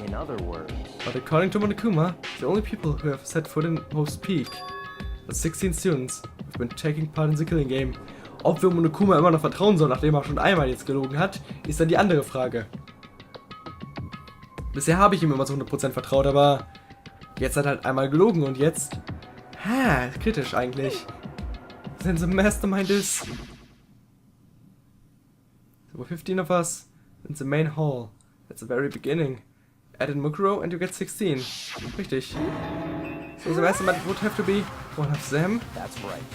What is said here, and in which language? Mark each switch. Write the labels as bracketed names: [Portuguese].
[English] in other words, But according to Monokuma, the only people who have set foot in Host Peak are 16 students who've been taking part in the Killing Game. [German] Ob wir Monokuma immer noch vertrauen sollen, nachdem er schon einmal jetzt gelogen hat, ist dann die andere Frage. Bisher habe ich ihm immer zu 100% vertraut, aber jetzt hat er halt einmal gelogen und jetzt... kritisch eigentlich. [English] Since the mastermind is... There were 15 of us in the main hall. That's the very beginning. Add in Mukuro and you get 16. [German] Richtig. [English] So the mastermind would have to be one of them. that's right.